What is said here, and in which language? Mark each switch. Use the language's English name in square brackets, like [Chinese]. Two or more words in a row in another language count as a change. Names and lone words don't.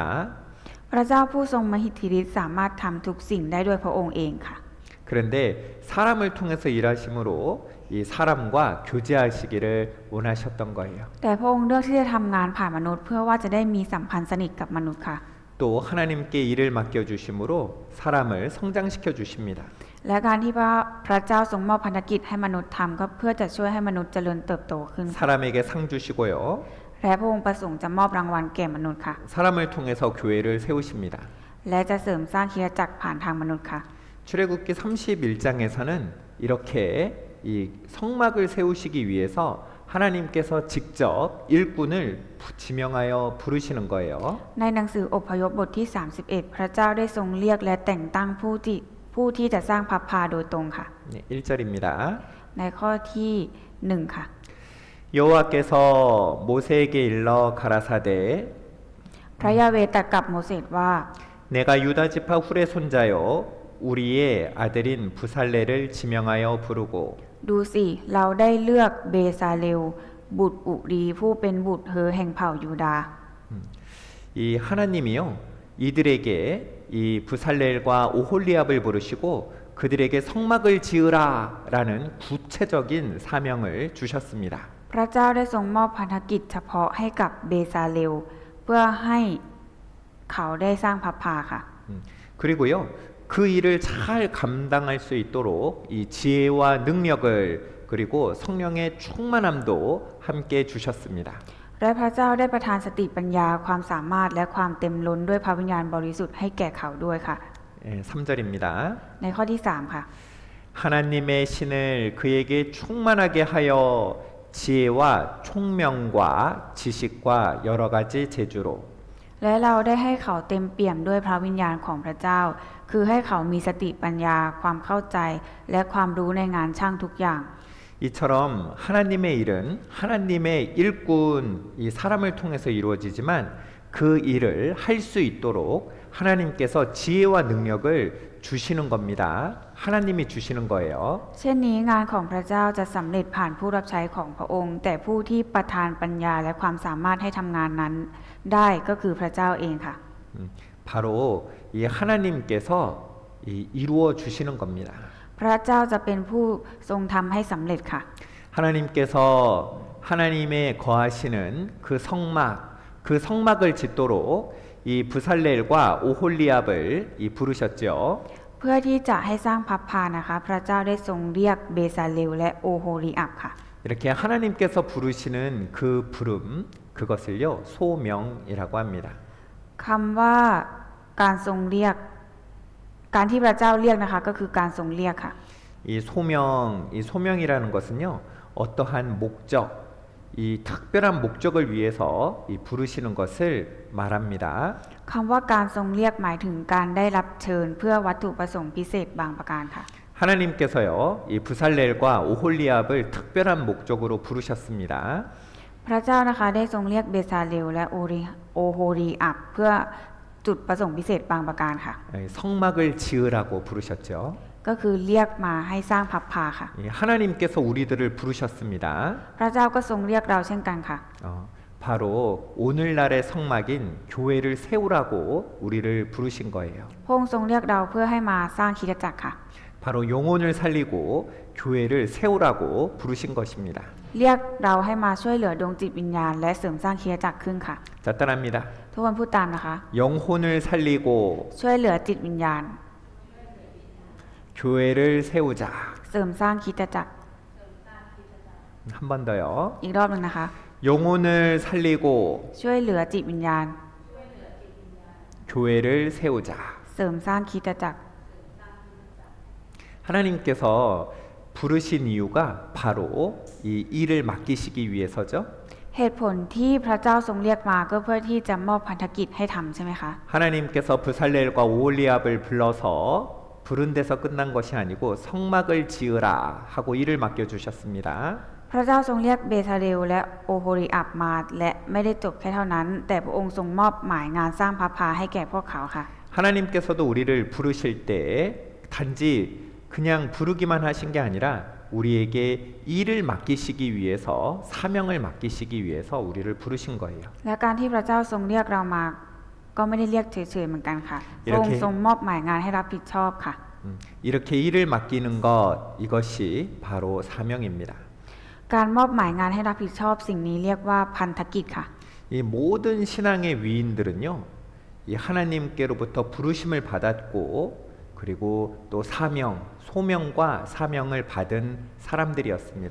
[Thai] พระเจ้าผู้ทรงมหิทธิฤทธิ์สามารถทำทุกสิ่งได้ด้วยพระองค์เองค่ะ [Korean] 그런데 사람을 통해서 일하심으로 이 사람과 교제하시기를 원하셨던 거예요. [Thai] แต่พระองค์เลือกที่จะทำงานผ่านมนุษย์เพื่อว่าจะได้มีสัมพันธ์สนิทกับมนุษย์ค่ะ [Korean] 또 하나님께 일을 맡겨주심으로 사람을 성장시켜 주십니다. [Thai] และการที่พระเจ้าทรงมอบภารกิจให้มนุษย์ทำก็เพื่อจะช่วยให้มนุษย์เจริญเติบโตขึ้น [Korean] 사람에게 상 주시고요. [Thai] และพระองค์ประสงค์จะมอบรางวัลแก่มนุษย์ค่ะ [Korean] 사람을 통해서 교회를 세우십니다. [Thai] และจะเสริมสร้างคริสตจักรผ่านทางมนุษย์ค่ะ [Korean] 출애굽기 31장에서는 이렇게 이 성막을 세우시기 위해서 하나님께서 직접 일꾼을 지명하여 부르시는 거예요. [Thai] ในหนังสืออพยพบทที่ 31 พระเจ้าได้ทรงเรียกและแต่งตั้งผู้ที่จะสร้างพระพาโดยตรงค่ะ [Korean] 네, 1절입니다. [Thai] ในข้อที่ 1 ค่ะ [Korean] 여호와께서 모세에게 일러 가라사대 [Thai] พระยาเวห์ตรัสกับโมเสสว่า [Korean] 내가 유다 지파 훌의 손자요 우리의 아들인 부살레를 지명하여 부르고 [Thai] ดูสิเราได้เลือกเบซาเลลบุตรอุรีผู้เป็นบุตรเฮอแห่งเผ่ายูดาห์ [Korean] 이 하나님이요 이들에게 이 부살렐과 오홀리압을 부르시고 그들에게 성막을 지으라라는 구체적인 사명을 주셨습니다. [Thai] พระเจ้าได้ทรงมอบพันธกิจเฉพาะให้กับเบซาเลลเพื่อให้เขาได้สร้างพระพาค่ะ [Korean] 그리고요 그 일을 잘 감당할 수 있도록 이 지혜와 능력을 그리고 성령의 충만함도 함께 주셨습니다. [Thai] และพระเจ้าได้ประทานสติปัญญาความสามารถและความเต็มล้นด้วยพระวิญญาณบริสุทธิ์ให้แก่เขาด้วยค่ะ [Korean] 3절입니다. [Thai] ในข้อที่ 3 ค่ะ [Korean] 하나님의 신을 그에게 충만하게 하여 지혜와 총명과 지식과 여러 가지 재주로 [Thai] และเราได้ให้เขาเต็มเปี่ยมด้วยพระวิญญาณของพระเจ้า คือให้เขามีสติปัญญา ความเข้าใจ และความรู้ในงานช่างทุกอย่าง [Korean] 이처럼 하나님의 일은 하나님의 일꾼 이 사람을 통해서 이루어지지만 그 일을 할 수 있도록 하나님께서 지혜와 능력을 주시는 겁니다. 하나님이 주시는 거예요. [Thai] เช่นนี้งานของพระเจ้าจะสำเร็จผ่านผู้รับใช้ของพระองค์ แต่ผู้ที่ประทานปัญญาและความสามารถให้ทำงานนั้น ได้ก็คือพระเจ้าเองค่ะ [Korean] 바로 이 하나님께서 이루어 주시는 겁니다. [Thai] พระเจ้าจะเป็นผู้ทรงทำให้สำเร็จค่ะ [Korean] 하나님께서 하나님의 거하시는 그 성막을 짓도록 이 부살렐과 오홀리압을 부르셨죠. [Thai] เพื่อที่จะให้สร้างพับพานะคะ พระเจ้าได้ทรงเรียกเบซาเลลและโอโฮริอับค่ะ [Korean] 이렇게 하나님께서 부르시는 그 부름 그것을요 소명이라고 합니다. [Thai] คำว่าการทรงเรียก การที่พระเจ้าเรียกนะคะ ก็คือการทรงเรียกค่ะ [Korean] 이 소명이라는 것은요 어떠한 목적, 이 특별한 목적을 위해서 부르시는 것을 말합니다. [Thai] คำว่าการทรงเรียกหมายถึงการได้รับเชิญเพื่อวัตถุประสงค์พิเศษบางประการค่ะ [Korean] 하나님께서요 이 부살렐과 오홀리압을 특별한 목적으로 부르셨습니다. [Thai] พระเจ้านะคะได้ทรงเรียกเบซาเลลและโอโฮริอับเพื่อจุดประสงค์พิเศษบางประการค่ะ [Korean] 성막을 지으라고 부르셨죠. [Thai] ก็คือเรียกมาให้สร้างพับพาค่ะ [Korean] 하나님께서 우리들을 부르셨습니다. [Thai] พระเจ้าก็ทรงเรียกเราเช่นกันค่ะ [Korean] 바로 오늘날의 성막인 교회를 세우라고 우리를 부르신 거예요. [Thai] พระองค์ทรงเรียกเราเพื่อให้มาสร้างคริสตจักรค่ะ [Korean] 바로 영혼을 살리고 교회를 세우라고 부르신 것입니다. [Thai] เรียกเราให้มาช่วยเหลือดวงจิตวิญญาณและเสริมสร้างคริสตจักรขึ้นค่ะ [Korean] 자, 따라합니다. [Thai] ทุกคนพูดตามนะคะ [Korean] 영혼을 살리고 [Thai] ช่วยเหลือจิตวิญญาณ [Korean] 교회를 세우자. [Thai] เสริมสร้างคริสตจักร [Korean] 한 번 더요. [Thai] อีกรอบหนึ่งนะคะ [Korean] 영혼을 살리고 [Thai] ช่วยเหลือจิตวิญญาณ [Korean] 교회를 세우자. [Thai] เสริมสร้างคริสตจักร [Korean] 하나님께서 부르신 이유가 바로 이 일을 맡기시기 위해서죠. [Thai] เหตุผลที่พระเจ้าทรงเรียกมาก็เพื่อที่จะมอบพันธกิจให้ทำใช่ไหมคะ [Korean] 하나님께서 부살렐과 오홀리압을 불러서 부른 데서 끝난 것이 아니고 성막을 지으라 하고 일을 맡겨 주셨습니다. [Thai] พระเจ้าทรงเรียกเบซาเลลและโอโฮริอับมาและไม่ได้จบแค่เท่านั้น แต่พระองค์ทรงมอบหมายงานสร้างพระพาให้แก่พวกเขาค่ะ [Korean] 하나님께서도 우리를 부르실 때 단지 그냥 부르기만 하신 게 아니라 우리에게 일을 맡기시기 위해서 사명을 맡기시기 위해서 우리를 부르신 거예요. [Thai] และการที่พระเจ้าทรงเรียกเรามาก็ไม่ได้เรียกเฉยๆเหมือนกันค่ะพระองค์ทรงมอบหมายงานให้รับผิดชอบค่ะ [Korean] 이렇게 일을 맡기는 것 이것이 바로 사명입니다. [Thai] การมอบหมายงานให้รับผิดชอบสิ่งนี้เรียกว่าพันธกิจค่ะ [Korean] 이 모든 신앙의 위인들은요, 이 하나님께로부터 부르심을 받았고 그리고 또 소명과 사명을 받은 사람들이었습니다.